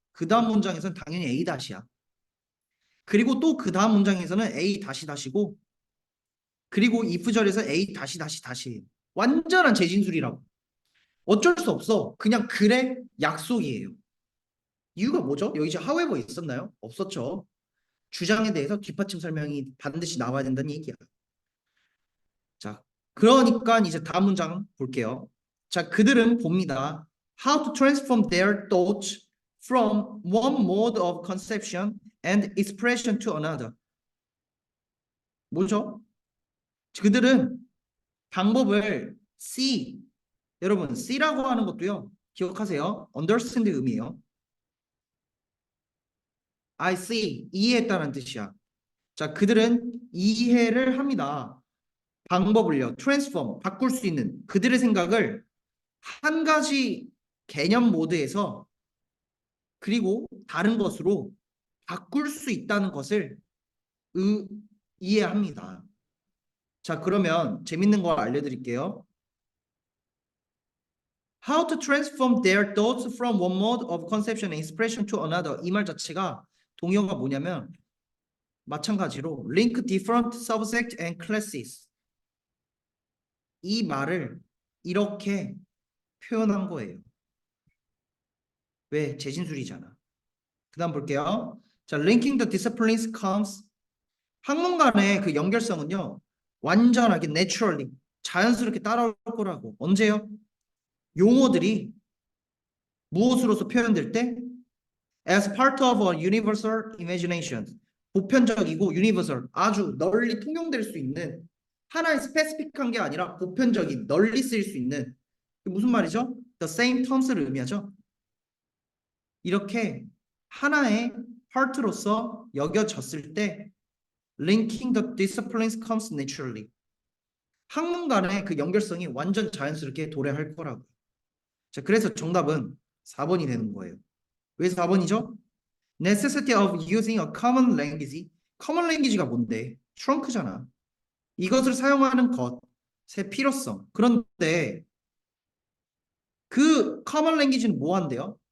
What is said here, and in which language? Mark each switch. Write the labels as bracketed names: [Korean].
[Korean] 그 다음 문장에서는 당연히 A 다시야. 그리고 또 그 다음 문장에서는 A 다시 다시고 그리고 if절에서 A 다시 다시 다시 완전한 재진술이라고. 어쩔 수 없어. 그냥 글의 약속이에요. 이유가 뭐죠? 여기 이제 however 있었나요? 없었죠. 주장에 대해서 뒷받침 설명이 반드시 나와야 된다는 얘기야. 자, 그러니까 이제 다음 문장 볼게요. 자, 그들은 봅니다. [English] How to transform their thoughts from one mode of conception and expression to another. [Korean] 뭐죠? 그들은 방법을 여러분 C라고 하는 것도요. 기억하세요. understand 의미예요. [English] I see, [Korean] 이해했다는 뜻이야. 자, 그들은 이해를 합니다. 방법을요. transform, 바꿀 수 있는 그들의 생각을 한 가지 개념 모드에서 그리고 다른 것으로 바꿀 수 있다는 것을 의, 이해합니다. 자, 그러면 재밌는 거 알려드릴게요. [English] How to transform their thoughts from one mode of conception and expression to another. [Korean] 이 말 자체가 동의어가 뭐냐면 마찬가지로 [English] link different subject and classes. [Korean] 이 말을 이렇게 표현한 거예요. 왜? 재진술이잖아. 그 다음 볼게요. 자, [English] linking the disciplines comes. [Korean] 학문 간의 그 연결성은요. 완전하게 naturally, 자연스럽게 따라올 거라고. 언제요? 용어들이 무엇으로서 표현될 때? [English] As part of a universal imagination. [Korean] 보편적이고 universal, 아주 널리 통용될 수 있는 하나의 스페시픽한 게 아니라 보편적인, 널리 쓰일 수 있는 무슨 말이죠? [English] The same terms를 [Korean] 의미하죠. 이렇게 하나의 [English] part로서 [Korean] 여겨졌을 때 [English] linking the disciplines comes naturally. [Korean] 학문 간의 그 연결성이 완전 자연스럽게 도래할 거라고. 자, 그래서 정답은 4번이 되는 거예요. 왜 4번이죠? [English] necessity of using a common language. common language [Korean] 가 뭔데? trunk잖아. 이것을 사용하는 것의 필요성. 그런데 그 [English] common language [Korean] 는 뭐 한대요?